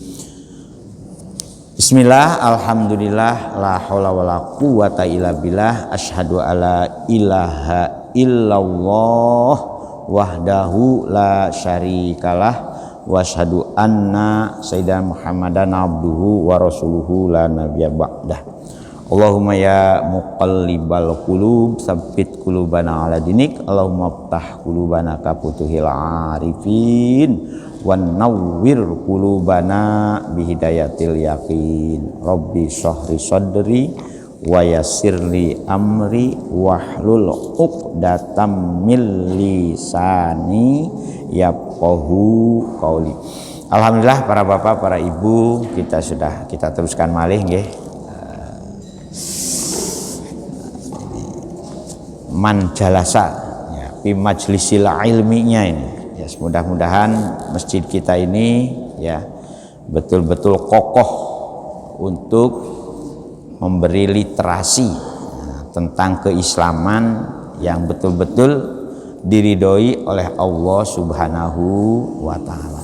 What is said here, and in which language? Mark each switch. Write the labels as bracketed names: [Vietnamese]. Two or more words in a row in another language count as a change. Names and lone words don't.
[Arabic] بسم الله، الحمد لله، لا حول ولا قوة إلا بالله، أشهد أن لا إله إلا الله وحده لا شريك له وأشهد أن سيدنا محمدا عبده ورسوله لا نبي بعده. اللهم يا مقلب القلوب ثبت قلوبنا على دينك. اللهم افتح قلوبنا كفتوح العارفين ونور قلوبنا بهداية اليقين. رب اشرح لي صدري ويسر لي أمري واحلل عقدة من لساني يفقهوا قولي. [Indonesian] Alhamdulillah para bapak, para ibu, kita teruskan [Javanese] malih nggih. [Arabic] من جلس [Indonesian] ya, [Arabic] في مجلس [Indonesian] ilminya ini ya, mudah-mudahan masjid kita ini ya betul-betul kokoh untuk memberi literasi tentang keislaman yang betul-betul diridhoi oleh Allah [Arabic] سبحانه وتعالى.